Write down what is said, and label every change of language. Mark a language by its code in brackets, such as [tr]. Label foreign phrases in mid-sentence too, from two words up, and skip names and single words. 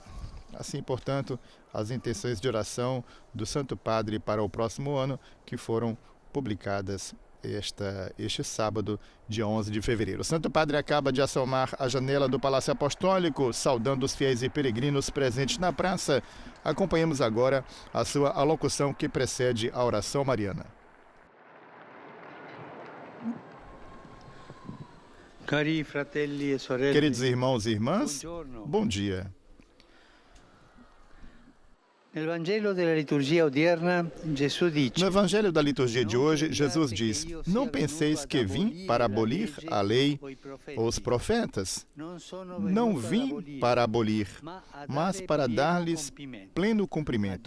[pt] Assim, portanto, as intenções de oração do Santo Padre para o próximo ano, que foram publicadas este sábado, dia 11 de fevereiro. O Santo Padre acaba de assomar a janela do Palácio Apostólico, saudando os fiéis e peregrinos presentes na praça. Acompanhemos agora a sua alocução que precede a oração mariana. [it] Cari fratelli e sorelle, [pt] Queridos irmãos e irmãs, bom dia. No Evangelho da liturgia de hoje, Jesus diz: não penseis que vim para abolir a lei ou os profetas. Não vim para abolir, mas para dar-lhes pleno cumprimento.